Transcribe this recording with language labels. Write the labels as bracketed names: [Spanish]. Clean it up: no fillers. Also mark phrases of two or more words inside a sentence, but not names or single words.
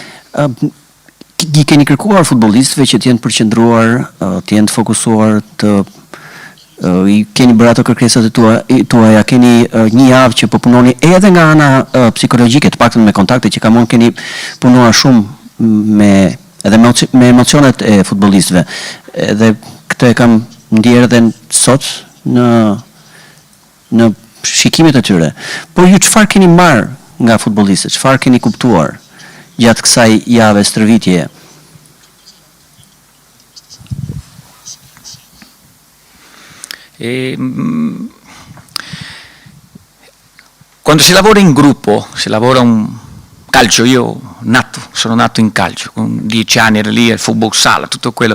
[Albanian] I keni kërkuar futbollistëve që të jenë përqendruar, të jenë të fokusuar, i keni bërë ato kërkesat e tuaja, keni një javë që po punoni edhe nga ana psikologjike, të paktën me kontakte që kamon, keni punuar shumë edhe me emocionet e futbollistëve. Edhe këtë e kam ndjerë edhe sot në shikimet e tyre. Por ju çfarë keni marrë nga futbollistët? Çfarë keni kuptuar gjatë kësaj jave stërvitjeje? [Italian] Quando si lavora in gruppo, si lavora un calcio, sono nato in calcio, con 10 anni ero lì al football sala, tutto quello.